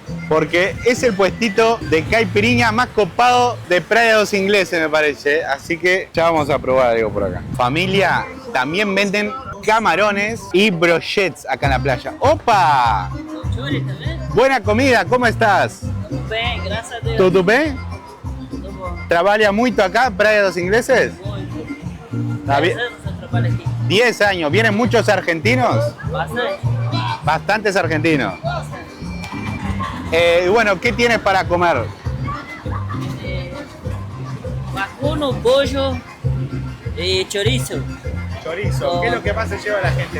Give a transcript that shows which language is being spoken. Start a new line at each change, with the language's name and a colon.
Spanish: Porque es el puestito de caipirinha más copado de Playa de los Ingleses, me parece. Así que ya vamos a probar algo por acá. Familia, también venden camarones y brochets acá en la playa. ¡Opa! Buena comida, ¿cómo estás?
Portuguese: Bem, graças a Deus. Tudo bem? Tudo bom. Trabalha muito acá, Praia dos Ingleses? Tá 10
Spanish: bien.
Portuguese: anos eu trabalho aqui.
Spanish: 10 años. ¿Vienen muchos argentinos? Bastante. Bastantes argentinos. Y bueno, ¿qué tienes para comer? Vacuno, pollo y chorizo. Chorizo. ¿Qué es lo que más se lleva la gente?